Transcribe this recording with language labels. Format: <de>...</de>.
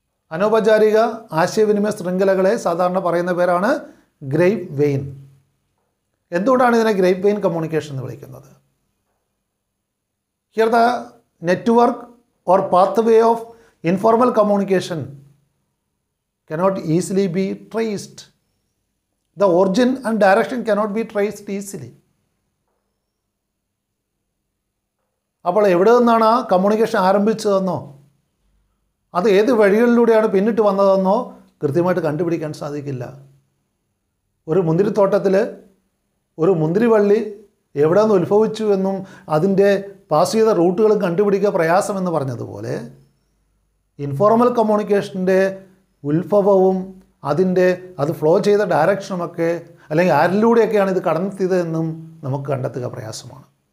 <ml>അനൗപചാരിക ആശയവിനിമയ ശൃംഖലകളെ സാധാരണ പറയുന്ന പേരാണ് ഗ്രേപ്പ് വെയിൻ. എന്തുകൊണ്ടാണ് ഇതിനെ ഗ്രേപ്പ് വെയിൻ കമ്മ്യൂണിക്കേഷൻ എന്ന് വിളിക്കുന്നത്?</ml> <en>Here the network or pathway of informal communication cannot easily be traced. The origin and direction cannot be traced easily.</en> <ml>അപ്പോൾ എവിടെ നിന്നാണ് ആ കമ്മ്യൂണിക്കേഷൻ ആരംഭിച്ചതെന്നോ അത് ഏത് വഴികളിലൂടെയാണ് പിന്നിട്ട് വന്നതെന്നോ കൃത്യമായിട്ട് കണ്ടുപിടിക്കാൻ സാധിക്കില്ല. ഒരു മുന്തിരിത്തോട്ടത്തിൽ ഒരു മുന്തിരിവള്ളി എവിടെ നിന്ന് ഉത്ഭവിച്ചു എന്നും അതിൻ്റെ പാസ് ചെയ്ത റൂട്ടുകളും കണ്ടുപിടിക്കുക പ്രയാസമെന്ന് പറഞ്ഞതുപോലെ ഇൻഫോർമൽ കമ്മ്യൂണിക്കേഷൻ്റെ ഉത്ഭവവും അത് ഫ്ലോ ചെയ്ത ഡയറക്ഷനുമൊക്കെ അല്ലെങ്കിൽ ആരിലൂടെയൊക്കെയാണ് ഇത് കടന്നെത്തിയതെന്നും നമുക്ക് കണ്ടെത്തുക പ്രയാസമാണ്.</ml>